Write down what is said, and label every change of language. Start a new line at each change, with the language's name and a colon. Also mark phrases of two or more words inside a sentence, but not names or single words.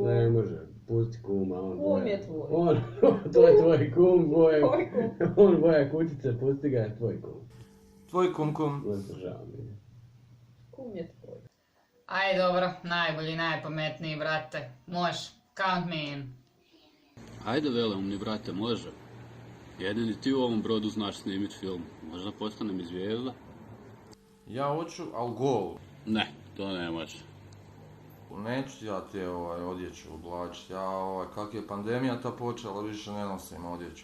Croatian: Ne može, pusti kuma, on Kum je tvoj. To je tvoj kum, Tvoj kum. on boja kućice, pusti ga, tvoj kum. Tvoj kum. Žao mi je. Kum je tvoj. Aj dobro, najbolji, najpametniji, brate. Može,
English: count me in.
Croatian: Ajde veleumni brate, može. Jedini ti u ovom brodu znaš snimit film. Možda postanem i zvijezda? Ja hoću, al gol. Ne, to ne može. Neću ja ti odjeću oblačiti. Kak je pandemija ta počela, više ne nosim odjeću.